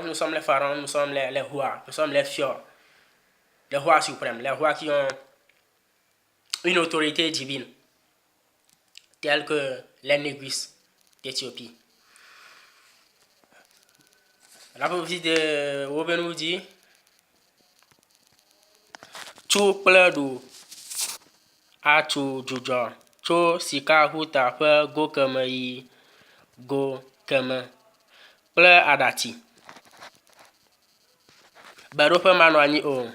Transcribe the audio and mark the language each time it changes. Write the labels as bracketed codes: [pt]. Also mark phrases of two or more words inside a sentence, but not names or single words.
[fr] Nous sommes les pharaons, nous sommes les rois, nous sommes les Fior, les rois suprêmes, les rois qui ont une autorité divine, telle que les Négus d'Éthiopie. La prophétie de Obenu nous dit [ee] Tso kple ɖo atso dzudzɔ tso sikahuta ƒe go keme yi go keme kple aɖatsi. Beɖoƒe manɔ anyi o.